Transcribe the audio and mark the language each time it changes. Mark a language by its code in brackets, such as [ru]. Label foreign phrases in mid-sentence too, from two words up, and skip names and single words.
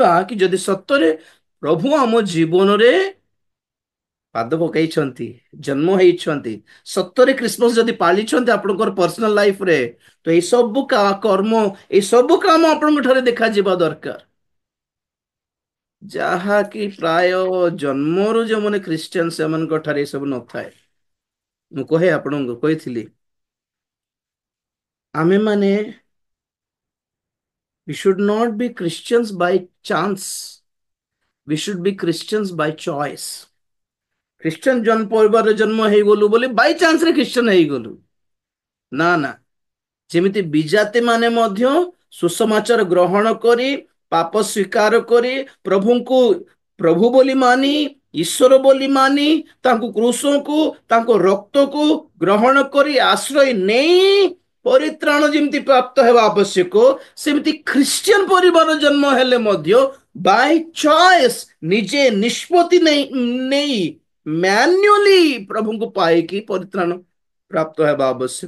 [or] ଆମେ ଜାଣିବା କି ଯଦି ସତରେ ପ୍ରଭୁ ଆମ ଜୀବନରେ ପାଦ ପକାଇଛନ୍ତି, ଜନ୍ମ ହେଇଛନ୍ତି, ସତରେ କ୍ରିସମସ୍ ଯଦି ପାଳିଛନ୍ତି ଆପଣଙ୍କର [en] personal lifeରେ, [or] ତ ଏଇ ସବୁ କର୍ମ, ଏଇ ସବୁ କାମ ଆପଣଙ୍କ ଠାରେ ଦେଖାଯିବା ଦରକାର। ଯାହାକି ପ୍ରାୟ ଜନ୍ମରୁ ଯେଉଁମାନେ ଖ୍ରୀଷ୍ଟିଆନ ସେମାନଙ୍କ ଠାରେ ଏସବୁ ନଥାଏ। ମୁଁ ଆପଣଙ୍କୁ କହିଥିଲି ଆମେମାନେ [en] we should not be Christians by chance, we should be Christians by choice। [or] ଖ୍ରୀଷ୍ଟିଆନ ଜନ୍ମ ପରିବାରରେ ଜନ୍ମ ହେଇଗଲୁ ବୋଲି [en] by chanceରେ [or] ଖ୍ରୀଷ୍ଟିଆନ ହେଇଗଲୁ, ନା ନା। ଯେମିତି ବିଜାତି ମାନେ ମଧ୍ୟ ସୁସମାଚାର ଗ୍ରହଣ କରି, ପାପ ସ୍ୱୀକାର କରି, ପ୍ରଭୁଙ୍କୁ ପ୍ରଭୁ ବୋଲି ମାନି, ଈଶ୍ୱର ବୋଲି ମାନି, ତାଙ୍କୁ କୃଷକୁ ତାଙ୍କ ରକ୍ତକୁ ଗ୍ରହଣ କରି ଆଶ୍ରୟ ନେଇ ପରିତ୍ରାଣ ଯେମିତି ପ୍ରାପ୍ତ ହେବା ଆବଶ୍ୟକ, ସେମିତି ଖ୍ରୀଷ୍ଟିଆନ ପରିବାର ଜନ୍ମ ହେଲେ ମଧ୍ୟ [en] by choice [or] ନିଜେ ନିଷ୍ପତ୍ତି ନେଇ ମ୍ୟାନ୍ୟୁଆଲି ପ୍ରଭୁଙ୍କୁ ପାଇକି ପରିତ୍ରାଣ ପ୍ରାପ୍ତ ହେବା ଆବଶ୍ୟକ।